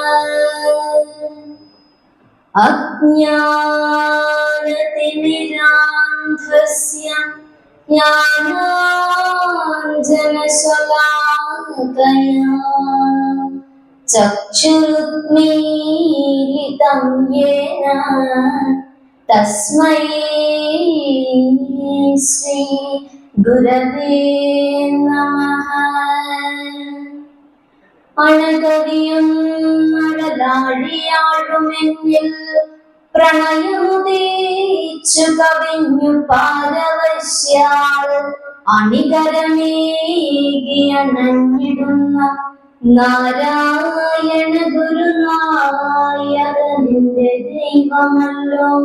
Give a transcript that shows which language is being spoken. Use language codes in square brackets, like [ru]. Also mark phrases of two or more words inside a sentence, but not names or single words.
[sa] अज्ञानतिमिरान्धस्य ज्ञानाञ्जनशलाकया चक्षुरुन्मीलितं येन तस्मै श्री गुरवे नमः। [ml] അണകവിയും അഴലാഴിയാഴുമെന്നിൽ പ്രണയമുദീച്ചു കവിഞ്ഞു പാരവശ്യാൾ അണികരമേകിയണഞ്ഞിടുന്ന നാരായണ ഗുരുനായകനിന്റെ ദൈവമല്ലോ.